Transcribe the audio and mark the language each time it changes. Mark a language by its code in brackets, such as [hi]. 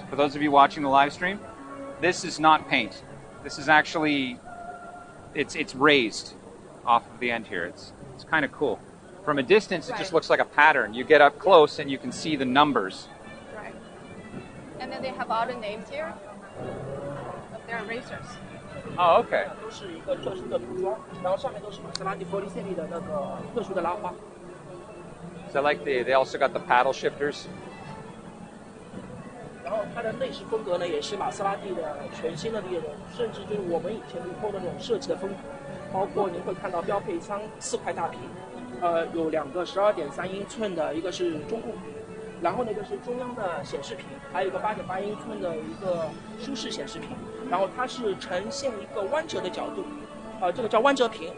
[en] For those of you watching the live stream, this is not paint. This is actually, it's raised off of the end here. It's kind of cool. From a distance, it just looks like a pattern. You get up close and you can see the numbers. Right. And then they have all the names here of their racers. Oh, okay. [zh] 都是一个特殊的涂装，然后上面都是玛莎拉蒂 Forlì的特殊的拉花。 [en] So like they also got the paddle shifters. [zh] 然后它的内饰风格呢，也是玛莎拉蒂的全新的内容，甚至就是我们以前以后的那种设计的风格，包括您会看到标配4块大屏，有2个12.3英寸的，一个是中控，然后那个是中央的显示屏，还有一个8.8英寸的一个舒适显示屏，然后它是呈现一个弯折的角度，这个叫弯折屏。